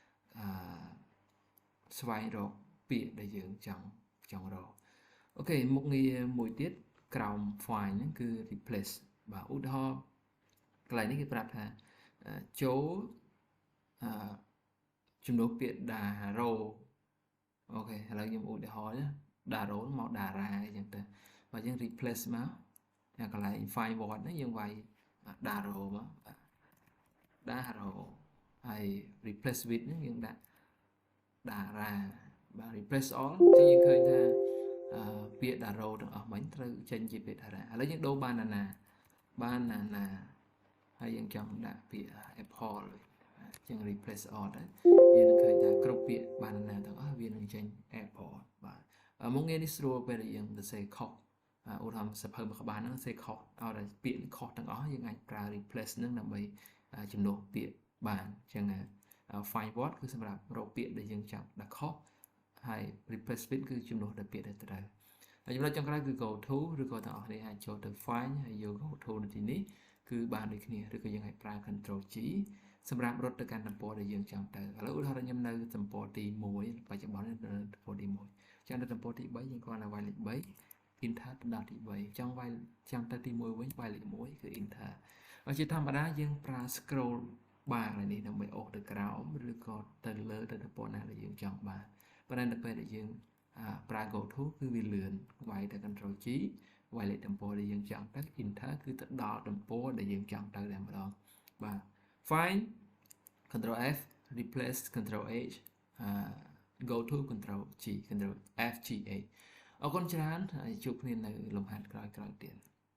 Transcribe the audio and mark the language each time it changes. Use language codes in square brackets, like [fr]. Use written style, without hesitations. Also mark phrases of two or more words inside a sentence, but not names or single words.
[km] ស្វែងរកពាក្យដែលយើងចង់រកអូខេមុខងារមួយទៀតក្រោម find ហ្នឹងគឺ replace បាទឧទាហរណ៍កន្លែងនេះគេប្រាប់ថាចូល ជំនួសពាក្យដារ៉ូអូខេឥឡូវខ្ញុំឧទាហរណ៍ណាដារ៉ូមកតារាអ ញ្ចឹងទៅបើយើង replace មកកន្លែង [en] find word [km] ហ្នឹងយើងវាយដារ៉ូមកដារ៉ូហើយ [en] replace with [km] ហ្នឹងយើងដាក់តារាបាទ [en] replace all [km] អញ្ចឹងយើងឃើញថាពាក្យដារ៉ូទាំងអស់មិញត្រូវចេញជាពាក្យតារាឥឡូវយើងដូរបានណាហើយយើងចង់ដាក់ពាក្យ apple ចឹង [en] replace all [km] ទៅយើងនឹងឃើញថាគ្រប់ពាក្យបានណាទាំងអស់វានឹងចេញ apple បាទមុខងារនេះស្រួលពេលដែលយើងទៅសេខុសឧទាហរណ៍សភៅមួយក្បាលហ្នឹងសេខុសឲ្យតែពាក្យខុសទាំងអស់យើងអាចប្រើ replace ហ្នឹងដើម្បីជំនួសពាក្យបានចឹង [en] find word [km] គឺសម្រាប់ រកពាក្យដែលយើងចង់ដាក់ខុសហើយ [en] replace with [km] គឺជំនួសដល់ពាក្យដែលត្រូវហើយចំណុចចុងក្រោយគឺ [en] go to [km] ឬក៏ទាំងអស់គ្នាអាចចូលទៅ find ហើយយក [en] go to [km] នៅទីនេះគឺបានដូចគ្នាឬក៏យើងអាចប្រើ [en] control G [km] សម្រាប់រត់ទៅកាន់ទំព័រដែលយើងចង់ទៅឥឡូវឧទាហរណ៍ខ្ញុំនៅទំព័រទី1បច្ចុប្បន្ននៅទំព័រទី1ចាំនៅទំព័រទី3យើងគ្រាន់តែ វាយលេខ3 enter ទៅដល់ទី3ចង់វាយចាំទៅទី1វិញវាយលេខ1គឺ enter ហើយជាធម្មតាយើង ប្រើ [en] scroll bar [km] នេះដើម្បីអូសទៅក្រោមឬក៏ទៅលើទៅទំព័រណាដែលយើងចង់បានប៉ុន្តែនៅពេលដែលយើងប្រើ [en] go to [km] គឺវាលឿនវាយទៅ [en] control G [km] វាយលេខទំព័រដែលយើងចង់ទៅ enter គឺទៅដល់ទំព័រដែលយើងចង់ទៅតែម្ដងបាទ [en] find control F replace control H go to control G control F G A [km] អរគុណច្រើនហើយជួបគ្នានៅលំហាត់ក្រោយៗទៀត